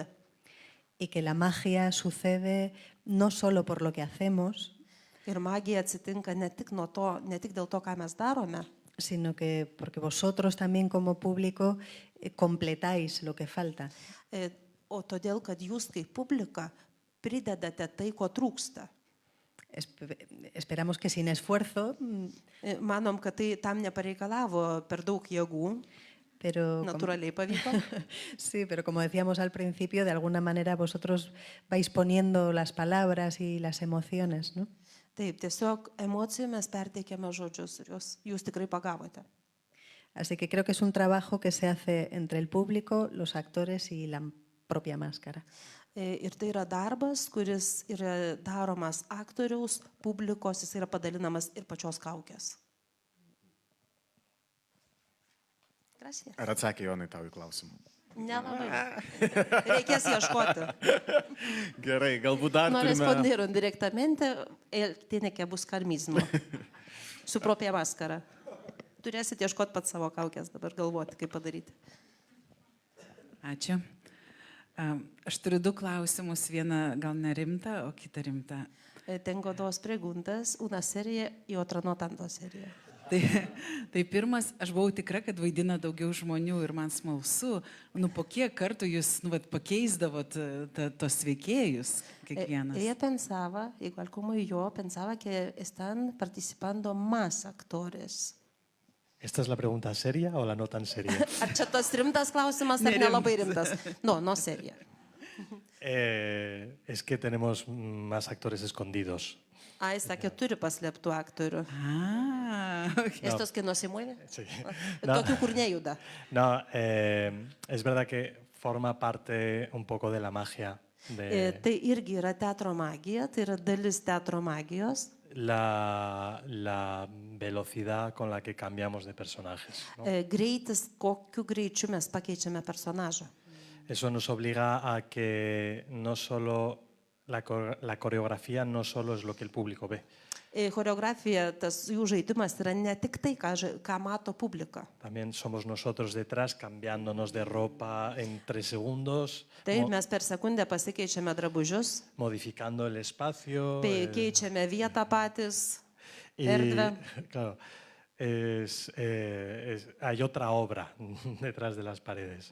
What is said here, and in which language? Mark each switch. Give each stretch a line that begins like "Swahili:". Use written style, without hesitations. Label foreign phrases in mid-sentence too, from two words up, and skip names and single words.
Spanish: Y que la magia sucede no solo por lo que hacemos,
Lithuanian: Ir magija atsitinka ne tik dėl to, ką mes darome,
Spanish: sino que porque vosotros también como público completáis lo que falta.
Lithuanian: O todėl, kad jūs kaip publika pridedate tai, ko trūksta.
Spanish: Esperamos que sin esfuerzo,
Lithuanian: Manom, kad tai tam nepareikalavo per daug jėgų,
Spanish: pero
Lithuanian: natūraliai pavyko.
Spanish: sí, pero como decíamos al principio, de alguna manera vosotros vais poniendo las palabras y las emociones, ¿no?
Lithuanian: Taip, tiesiog emocijų mes perteikėme žodžius ir jūs tikrai pagavote.
Spanish: Así que creo que es un trabajo que se hace entre el público, los actores y la propia máscara.
Lithuanian: Ir tai yra darbas, kuris yra daromas aktoriaus, publikos, jis yra padalinamas ir pačios kaukės.
Spanish: Gracias.
Lithuanian: Ar atsakė Jonai tau į klausimą? Nelabai. Reikės ieškoti. Gerai, galbūt dar
Spanish: No
Lithuanian: turime...
Spanish: respondieron directamente, él tiene que buscar mismo. Su propia máscara.
Lithuanian: Turėsit ieškoti pat savo kaukės, dabar galvoti, kaip padaryti. Ačiū. Aš turiu du klausimus, vieną gal nerimtą, o kitą rimtą.
Spanish: Tengo dos preguntas, una seria y otra no tanto seria.
Lithuanian: Tai pirmas, aš buvau tikra, kad vaidina daugiau žmonių ir man smalsu, po kiek kartų jūs pakeisdavot tos veikėjus kiekvienas?
Spanish: Ella pensaba, igual como yo, pensaba que están participando más actores. ¿Esta es la pregunta seria o la no tan seria?
Lithuanian: Ar čia tas rimtas klausimas, ar nelabai rimtas?
Spanish: No seria. Es que tenemos más actores escondidos.
Lithuanian: Ai, sakė, turi paslėptų aktorių.
Spanish: Okay. Estos que no se mueven. Sí.
Lithuanian: Tokių, kur nejuda.
Spanish: No, es verdad que forma parte un poco de la magia.
Lithuanian: Tai irgi yra teatro magija, tai yra dalis teatro magijos.
Spanish: La velocidad con la que cambiamos de personajes, ¿no?
Lithuanian: Greitis, kokiu greičiu mes pakeičiame personažą.
Spanish: Eso nos obliga a que no solo la coreografía no solo es lo que el público ve.
Lithuanian: Choreografija, tas jų žaidimas yra ne tik tai, ką mato publika.
Spanish: También somos nosotros detrás cambiándonos de ropa en 3 segundos.
Lithuanian: Taip, mes per sekundę pasikeičiame drabužius,
Spanish: Modificando el espacio.
Lithuanian: keičiame vietą patys,
Spanish: Y,
Lithuanian: erdvę.
Spanish: claro, hay otra obra detrás de las paredes.